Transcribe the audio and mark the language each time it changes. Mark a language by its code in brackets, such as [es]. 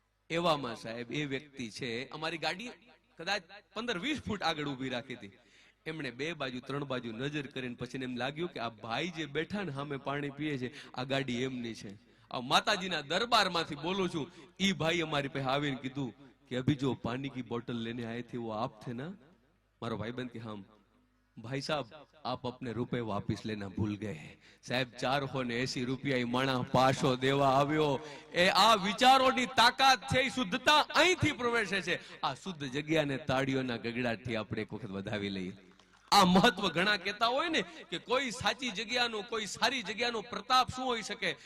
[gu] એવામાં સાહેબ એ વ્યક્તિ છે, અમારી ગાડી કદાચ 15-20 ફૂટ આગળ ઊભી રાખી હતી. એમણે 2 બાજુ 3 બાજુ નજર કરીને પછી એમ લાગ્યું કે આ ભાઈ જે બેઠા ને સામે પાણી પીએ છે, આ ગાડી એમની છે. આ માતાજીના દરબારમાંથી બોલું છું. ઈ ભાઈ અમારી પાસે આવીને કીધું કે [hi] અભી જો પાણી કી બોટલ લેને આए थे वो आप थे ना? [gu] મારો ભાઈબંધ કે હા. [hi] ભાઈ સાहब आप अपने रुपए वापिस लेना भूल गए. [gu] સાહેબ 480 રૂપિયા ઈ માણા પાછો દેવા આવ્યો. એ આ વિચારોની તાકાત છે, એ શુદ્ધતા અહીંથી પ્રવેશે છે. આ શુદ્ધ જગ્યાને તાળીઓના ગગડાટથી આપણે એક વખત વધાવી લઈએ. આ મહત્વ ઘણા કહેતા હોય ને કે કોઈ સાચી જગ્યાનો, કોઈ સારી જગ્યાનો પ્રતાપ શું હોઈ શકે.